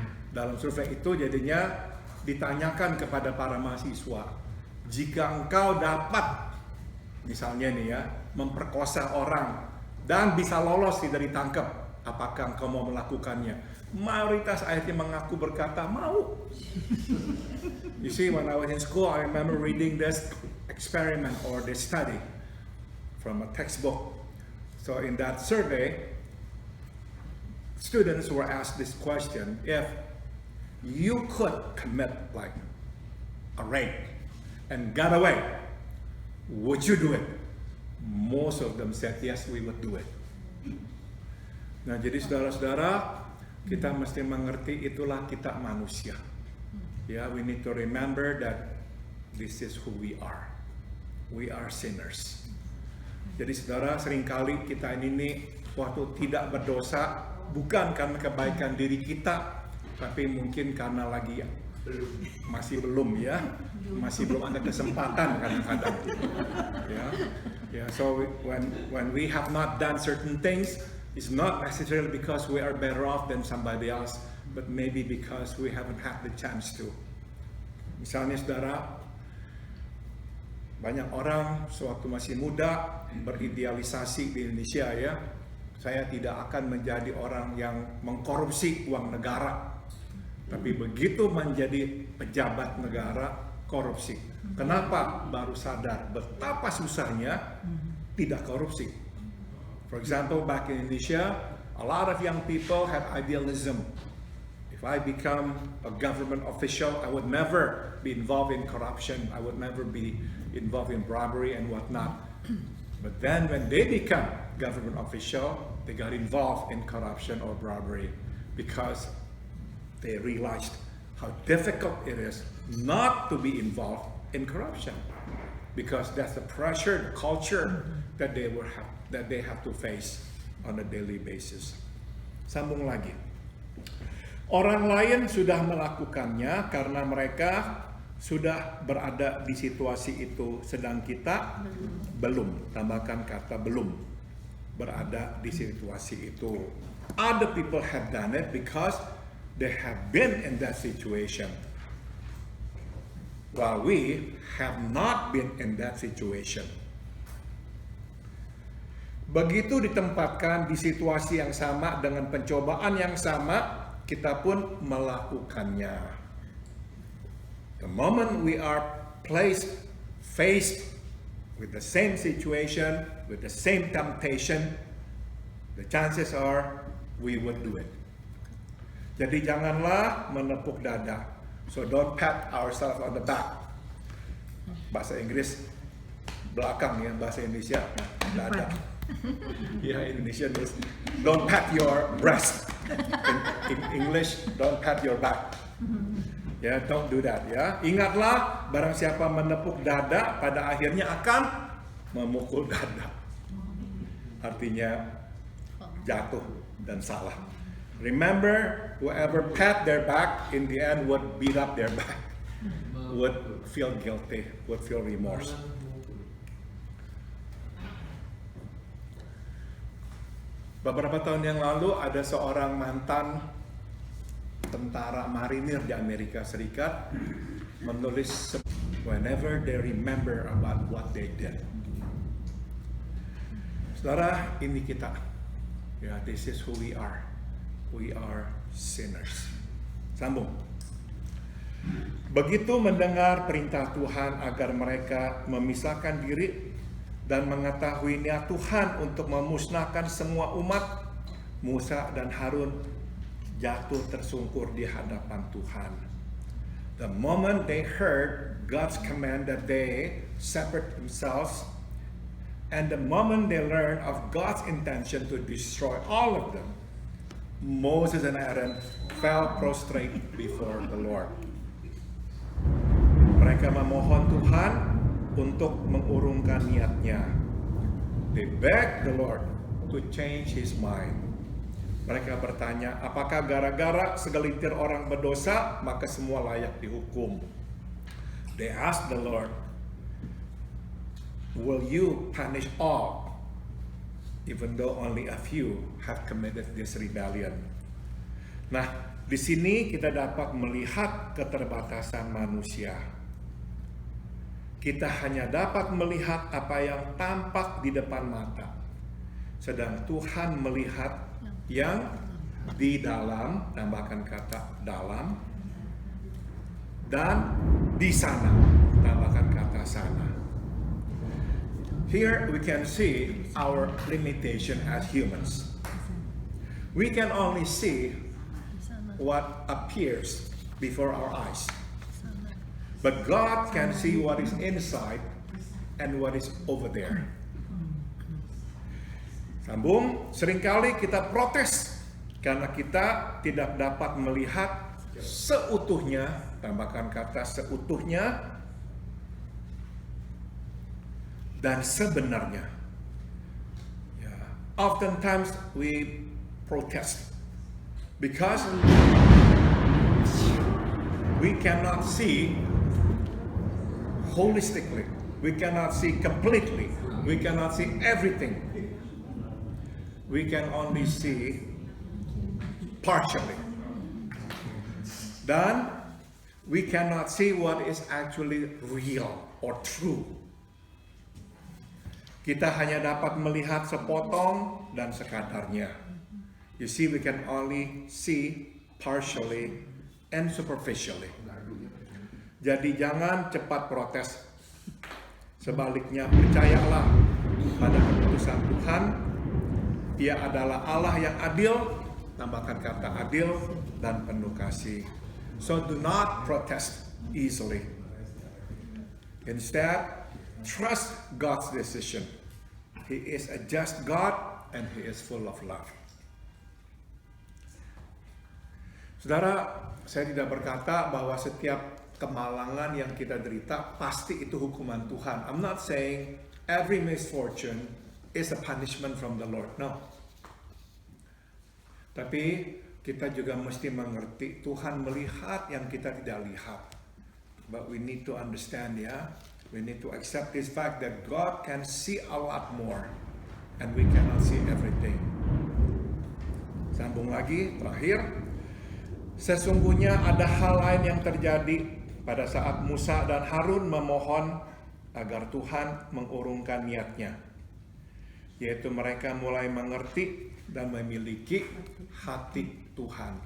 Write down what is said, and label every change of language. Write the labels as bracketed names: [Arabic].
[Indonesian] Dalam survei itu jadinya ditanyakan kepada para mahasiswa, jika engkau dapat misalnya nih ya, memperkosa orang dan bisa lolos tidak ditangkap, apakah engkau mau melakukannya? Mayoritas akhirnya mengaku berkata mau. [English] You see, when I was in school, I remember reading this experiment or this study from a textbook. So in that survey, students were asked this question: if you could commit like a rape and got away, would you do it? Most of them said yes, we would do it. [Indonesian] Nah, jadi saudara-saudara, kita mesti mengerti itulah kita manusia. [English] Ya, we need to remember that this is who we are. We are sinners. [Indonesian] Jadi saudara, seringkali kita ini waktu tidak berdosa bukan karena kebaikan diri kita, tapi mungkin karena lagi masih belum ya, masih belum ada kesempatan kadang-kadang. [English] Ya, so when we have not done certain things, it's not necessarily because we are better off than somebody else, but maybe because we haven't had the chance to. [Indonesian] Misalnya saudara, banyak orang sewaktu masih muda beridealisasi di Indonesia ya, saya tidak akan menjadi orang yang mengkorupsi uang negara. Tapi begitu menjadi pejabat negara, korupsi. Kenapa? Baru sadar betapa susahnya tidak korupsi. [English] For example, back in Indonesia, a lot of young people had idealism. If I become a government official, I would never be involved in corruption. I would never be involved in robbery and whatnot. But then when they become government official, they got involved in corruption or robbery because they realized how difficult it is not to be involved in corruption, because that's the pressure, the culture that they have to face on a daily basis. [Indonesian] Sambung lagi. Orang lain sudah melakukannya karena mereka sudah berada di situasi itu, sedang kita belum. Tambahkan kata belum berada di situasi itu. [English] Other people have done it because they have been in that situation, while we have not been in that situation. [Indonesian] Begitu ditempatkan di situasi yang sama dengan pencobaan yang sama, kita pun melakukannya. [English] The moment we are faced with the same situation, with the same temptation, the chances are we would do it. [Indonesian] Jadi janganlah menepuk dada. [English] So don't pat ourselves on the back. [Indonesian] Bahasa Inggris belakang ya, bahasa Indonesia dada. [English] Ya, Indonesia is don't pat your breast. In English, don't pat your back. Ya, don't do that ya. [Indonesian] Ingatlah, barang siapa menepuk dada pada akhirnya akan memukul dada. Artinya jatuh dan salah. [English] Remember, whoever pat their back in the end would beat up their back, would feel guilty, would feel remorse. [Indonesian] Beberapa tahun yang lalu ada seorang mantan tentara marinir di Amerika Serikat menulis [English] whenever they remember about what they did. [Indonesian] Saudara, ini kita. [English] Ya, this is who we are. We are sinners. [Indonesian] Sambung. Begitu mendengar perintah Tuhan agar mereka memisahkan diri dan mengetahui niat Tuhan untuk memusnahkan semua umat, Musa dan Harun jatuh tersungkur di hadapan Tuhan. [English] The moment they heard God's command that they separate themselves, and the moment they learned of God's intention to destroy all of them, Moses and Aaron fell prostrate before the Lord. [Indonesian] Mereka memohon Tuhan untuk mengurungkan niatnya. [English] They begged the Lord to change his mind. [Indonesian] Mereka bertanya, apakah gara-gara segelintir orang berdosa, maka semua layak dihukum? [English] They asked the Lord, will you punish all, even though only a few have committed this rebellion? [Indonesian] Nah, di sini kita dapat melihat keterbatasan manusia. Kita hanya dapat melihat apa yang tampak di depan mata, sedang Tuhan melihat yang di dalam, tambahkan kata dalam, dan di sana, tambahkan kata sana. [English] Here we can see our limitation as humans. We can only see what appears before our eyes. But God can see what is inside and what is over there. [Indonesian] Sambung, seringkali kita protes karena kita tidak dapat melihat seutuhnya, tambahkan kata seutuhnya, dan sebenarnya. [English] Oftentimes we protest because we cannot see holistically, we cannot see completely, we cannot see everything. We can only see partially. Dan we cannot see what is actually real or true. [Indonesian] Kita hanya dapat melihat sepotong dan sekadarnya. [English] You see, we can only see partially and superficially. [Indonesian] Jadi jangan cepat protes. Sebaliknya, percayalah pada keputusan Tuhan. Dia adalah Allah yang adil, tambahkan kata adil, dan penuh kasih. [English] So do not protest easily. Instead, trust God's decision. He is a just God and He is full of love. [Indonesian] Saudara, saya tidak berkata bahwa setiap kemalangan yang kita derita pasti itu hukuman Tuhan. [English] I'm not saying every misfortune is a punishment from the Lord. No. [Indonesian] Tapi kita juga mesti mengerti Tuhan melihat yang kita tidak lihat. [English] But we need to understand, ya. We need to accept this fact that God can see a lot more and we cannot see everything. [Indonesian] Sambung lagi, terakhir. Sesungguhnya ada hal lain yang terjadi pada saat Musa dan Harun memohon agar Tuhan mengurungkan niatnya. Yaitu mereka mulai mengerti dan memiliki hati Tuhan.